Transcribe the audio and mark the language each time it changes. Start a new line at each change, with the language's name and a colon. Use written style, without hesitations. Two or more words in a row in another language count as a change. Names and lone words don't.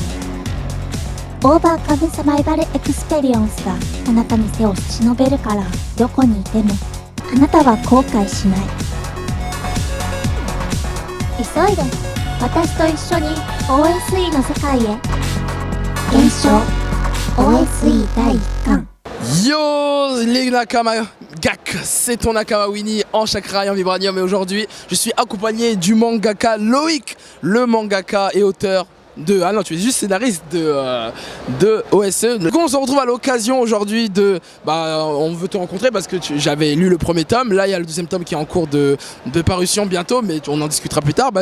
Japanese: オーバーカムサバイバルエクスペリエンスがあなたに手を差し伸べるから、どこにいてもあなたは後悔しない。急いで私と一緒に OSE の世界へ。検証 OSE 第1巻。
French: Yo les Nakama Gak, c'est ton Nakama Winnie en chakra et en vibranium, et aujourd'hui je suis accompagné du mangaka Loïc, le mangaka et auteur de... Ah non, tu es juste scénariste de OSE. Du coup on se retrouve à l'occasion aujourd'hui de... on veut te rencontrer parce que j'avais lu le premier tome, là il y a le deuxième tome qui est en cours de parution bientôt, mais on en discutera plus tard.